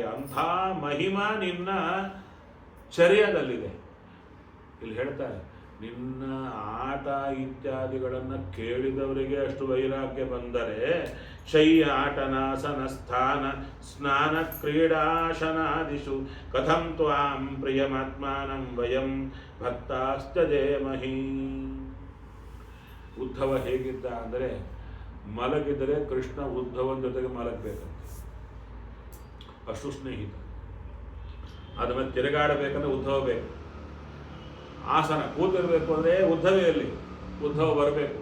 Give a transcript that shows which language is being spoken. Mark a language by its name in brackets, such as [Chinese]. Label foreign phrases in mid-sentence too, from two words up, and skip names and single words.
[Kannada] ಅಂಥ ಮಹಿಮಾ ನಿನ್ನ ಚರ್ಯದಲ್ಲಿದೆ. ಇಲ್ಲಿ ಹೇಳ್ತಾರೆ, ನಿನ್ನ ಆಟ ಇತ್ಯಾದಿಗಳನ್ನು ಕೇಳಿದವರಿಗೆ ಅಷ್ಟು ವೈರಾಗ್ಯ ಬಂದರೆ [Sanskrit] ಶಯ್ಯ ಆಟನಾಸನ ಸ್ಥಾನ ಸ್ನಾನ ಕ್ರೀಡಾಶನಾದಿಷು ಕಥಂ ತ್ವಾಂ ಪ್ರಿಯಮಾತ್ಮಾನಂ ವಯಂ ಭಕ್ತಾಸ್ತಜೇಮಹಿ. [Kannada] ಉದ್ಧವ ಹೇಗಿದ್ದ ಅಂದರೆ, ಮಲಗಿದರೆ ಕೃಷ್ಣ ಉದ್ಧವನ ಜೊತೆಗೆ ಮಲಗಬೇಕಂತ, ಅಷ್ಟು ಸ್ನೇಹಿತ. ಆದ್ಮೇಲೆ ತಿರುಗಾಡಬೇಕಂದ್ರೆ ಉದ್ಧವ ಬೇಕು. ಆಸನ ಕೂತಿರ್ಬೇಕು ಅಂದರೆ ಉದ್ಧವೆಯಲ್ಲಿ ಉದ್ಧವ ಬರಬೇಕು.